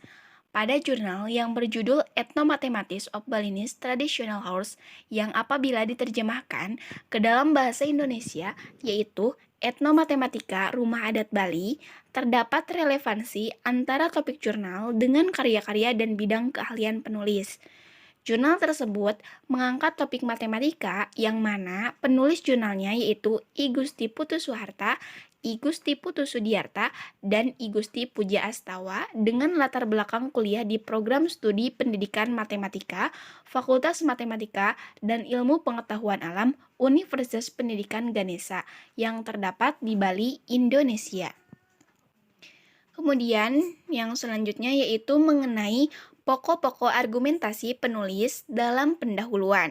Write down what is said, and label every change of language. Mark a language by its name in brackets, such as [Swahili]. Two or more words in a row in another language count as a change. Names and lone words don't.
[Indonesian] Pada jurnal yang berjudul Ethnomathematics of Balinese Traditional House, yang apabila diterjemahkan ke dalam bahasa Indonesia, yaitu Ethnomatematika Rumah Adat Bali, terdapat relevansi antara topik jurnal dengan karya-karya dan bidang keahlian penulis. Jurnal tersebut mengangkat topik matematika yang mana penulis jurnalnya yaitu I Gusti Putu Soeharta, I Gusti Putu Sudiarta, dan I Gusti Puja Astawa dengan latar belakang kuliah di program studi pendidikan matematika, Fakultas Matematika dan Ilmu Pengetahuan Alam, Universitas Pendidikan Ganesha yang terdapat di Bali, Indonesia. Kemudian yang selanjutnya yaitu mengenai pokok-pokok argumentasi penulis dalam pendahuluan.